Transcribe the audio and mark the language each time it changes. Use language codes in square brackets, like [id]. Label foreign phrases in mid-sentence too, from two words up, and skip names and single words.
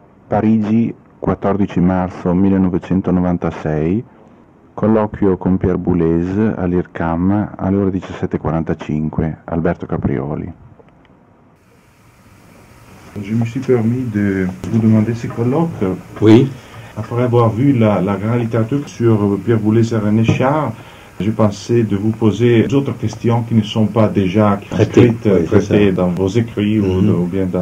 [it] Parigi, 14 marzo 1996, colloquio con Pierre Boulez all'IRCAM alle ore 17h45, Alberto Caprioli. [fr] Je me suis permis de vous demander ce colloque. Oui. Après avoir vu la grande littérature sur Pierre Boulez et René Char, j'ai pensé de vous poser d'autres questions qui ne sont pas déjà traitées dans vos écrits ou bien dans...